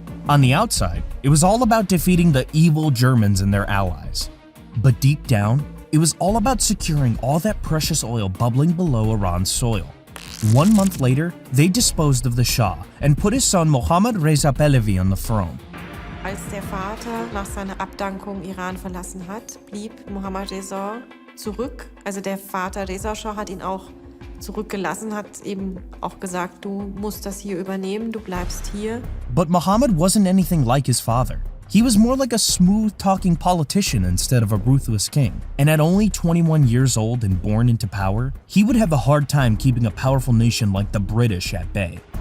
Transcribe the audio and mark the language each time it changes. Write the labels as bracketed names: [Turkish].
[English] On the outside, it was all about defeating the evil Germans and their allies. But deep down, it was all about securing all that precious oil bubbling below Iran's soil. 1 month later, they disposed of the Shah and put his son Mohammad Reza Pahlavi on the throne. [German] Als der Vater nach seiner Abdankung Iran verlassen hat, blieb Mohammad Reza zurück. Also der Vater Reza Shah hat ihn auch zurückgelassen, hat eben auch gesagt, du musst das hier übernehmen, du bleibst hier. [English] But Muhammad wasn't anything like his father. He was more like a smooth-talking politician instead of a ruthless king. And at only 21 years old and born into power, he would have a hard time keeping a powerful nation like the British at bay.